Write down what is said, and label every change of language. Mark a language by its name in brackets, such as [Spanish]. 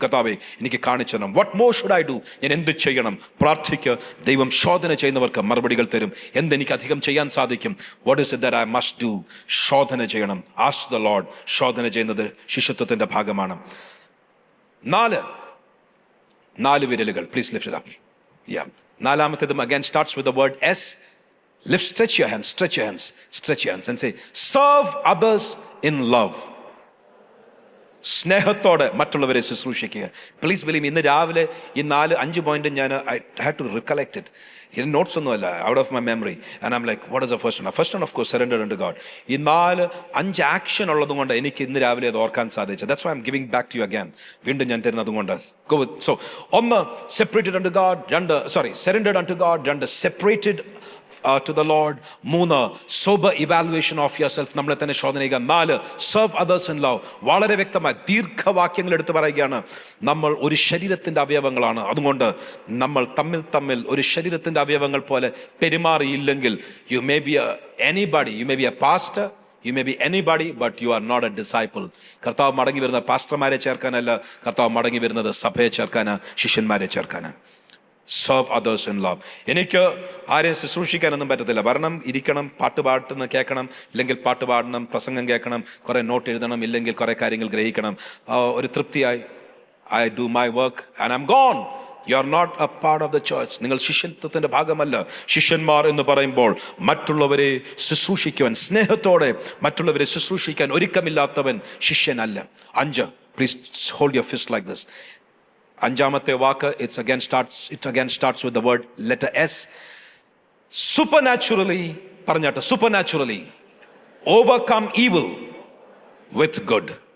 [Malayalam] കർത്താവേ, എനിക്ക് കാണിച്ചു തരണം. [English] What more should I do? [Malayalam] ഞാൻ എന്ത് ചെയ്യണം? പ്രാർത്ഥിക്കുക. ദൈവം ശോധന ചെയ്യുന്നവർക്ക് മറുപടികൾ തരും. എന്തെനിക്ക് അധികം ചെയ്യാൻ സാധിക്കും? [English] What is it that I must do? [Malayalam] ശോധന ചെയ്യണം. [English] Ask the Lord. [Malayalam] ശോധന ചെയ്യുന്നത് ശിഷ്യത്വത്തിൻ്റെ ഭാഗമാണ്. [English] 4 [Malayalam] വിരലുകൾ. [English] Please lift it up. Yeah. [Malayalam] നാലാമത്തേതും [English] again starts with the word S. Lift, stretch your hands, stretch your hands, stretch your hands and say, serve others in love. [Malayalam] സ്നേഹത്തോടെ മറ്റുള്ളവരെ ശുശ്രൂഷിക്കുക. [English] please believe, [Malayalam] ഇന്ന് രാവിലെ ഈ 4-5 point ഞാൻ [English] I had to recollect it. [Malayalam] ഇതിന് notes ഒന്നുമല്ല, [English] Out of my memory. And I'm like, what is the first one? First one of course surrender to God. [Malayalam] ഈ 4-5 action ഉള്ളത് കൊണ്ട് എനിക്ക് ഇന്ന് രാവിലെ അത് ഓർക്കാൻ സാധിച്ചത്. [English] That's why I am giving back to you again. [Malayalam] വീണ്ടും ഞാൻ തരുന്നത് കൊണ്ട്. [English] so 1 separated unto God, 2 surrendered unto God, 2 separated to the Lord, 3 sober evaluation of yourself, [Malayalam] നമ്മളെ തന്നെ ശോധന ചെയ്യുക, [English] 4 serve others in love. [Malayalam] വളരെ വ്യക്തമായ ദീർഘവാക്യങ്ങൾ എടുത്തു പറയുകയാണ്. നമ്മൾ ഒരു ശരീരത്തിൻ്റെ അവയവങ്ങളാണ്. അതുകൊണ്ട് നമ്മൾ തമ്മിൽ ഒരു ശരീരത്തിൻ്റെ അവയവങ്ങൾ പോലെ പെരുമാറിയില്ലെങ്കിൽ, [English] you may be anybody, you may be a pastor, you may be anybody, but you are not a disciple. [Malayalam] കർത്താവ് മടങ്ങി വരുന്ന പാസ്റ്റർമാരെ ചേർക്കാനല്ല, കർത്താവ് മടങ്ങി വരുന്നത് സഭയെ ചേർക്കാനാ, ശിഷ്യന്മാരെ ചേർക്കാനാ. [English] Serve others in love. [Malayalam] എനിക്ക് ആരെയും ശുശ്രൂഷിക്കാനൊന്നും പറ്റത്തില്ല. വരണം, ഇരിക്കണം, പാട്ട് പാടുന്ന കേൾക്കണം, ഇല്ലെങ്കിൽ പാട്ട് പാടണം, പ്രസംഗം കേൾക്കണം, കുറേ നോട്ട് എഴുതണം, ഇല്ലെങ്കിൽ കുറേ കാര്യങ്ങൾ ഗ്രഹിക്കണം. ഒരു തൃപ്തിയായി [English] I do my work and I am gone. You are not a part of the church. [Malayalam] നിങ്ങൾ ശിഷ്യത്വത്തിൻ്റെ ഭാഗമല്ല. ശിഷ്യന്മാർ എന്ന് പറയുമ്പോൾ മറ്റുള്ളവരെ ശുശ്രൂഷിക്കുവാൻ, സ്നേഹത്തോടെ മറ്റുള്ളവരെ ശുശ്രൂഷിക്കാൻ ഒരുക്കമില്ലാത്തവൻ ശിഷ്യനല്ല. [English] 5, please hold your fist like this. [Malayalam] 5ാമത്തെ walk, [English] it again starts with the word letter S. Supernaturally, പറഞ്ഞാട്ടെ, supernaturally overcome evil with good.